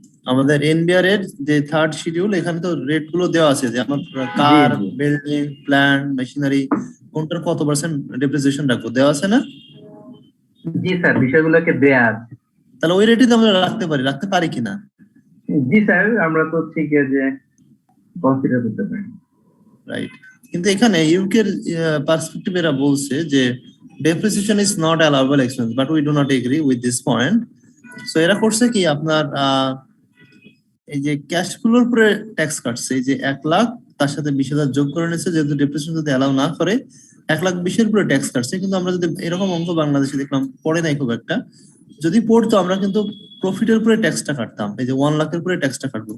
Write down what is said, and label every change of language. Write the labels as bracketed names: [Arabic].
[Bangla] আমাদের এনবিআর এর যে থার্ড শিডিউল, এখানে তো রেট গুলো দেওয়া আছে যে আমার কার, বিল্ডিং, প্ল্যান্ট, মেশিনারি কোনটার কত পার্সেন্ট ডেপ্রিসিয়েশন রাখবো, দেওয়া আছে না? জি স্যার, বিষয়গুলোকে দেয়া আছে। তাহলে ওই রেটই তো আমরা রাখতে পারি কিনা? জি স্যার, আমরা তো ঠিক আছে কনসিডার করতে পারি। রাইট, কিন্তু এখানে ইউকের পার্সপেক্টিভ এরা বলছে যে [English] depreciation is not allowable expense, but we do not agree with this point। [Bangla] So এরা করছে কি, আপনার এই যে ক্যাশ ফ্লোর উপরে ট্যাক্স কাটছে, এই যে 1 লাখ তার সাথে 20,000 যোগ করে নিচ্ছে, যেহেতু ডেপ্রিসিয়েশন যদি অ্যালাউ না করে 1,20,000 উপরে ট্যাক্স কাটছে। কিন্তু আমরা যদি এরকম অঙ্ক বাংলাদেশে দেখলাম, পড়ে নাই খুব একটা, যদি পড়তো আমরা কিন্তু প্রফিটের উপরে ট্যাক্সটা কাটতাম, এই যে 1 লাখের উপরে ট্যাক্সটা কাটবো।